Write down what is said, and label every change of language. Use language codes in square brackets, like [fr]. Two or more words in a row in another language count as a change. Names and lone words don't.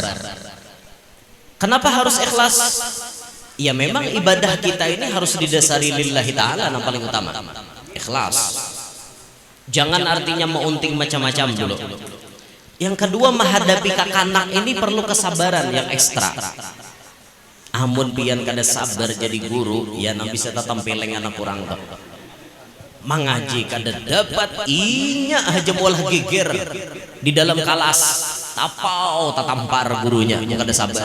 [id] Kenapa harus ikhlas? Ya memang ibadah kita ini harus didasari [ar] لله تعالى [id] yang paling utama, ikhlas. Jangan artinya meunting macam-macam dulu. Yang kedua menghadapi kakanak ini perlu kesabaran yang ekstra. [bjn] Amun pian kada sabar jadi guru, ya nang bisa tampileng anak kurang tuh. Mengaji kada dapat inya aja molah geger di dalam kelas. Tapau tatampar gurunya, kada sabar.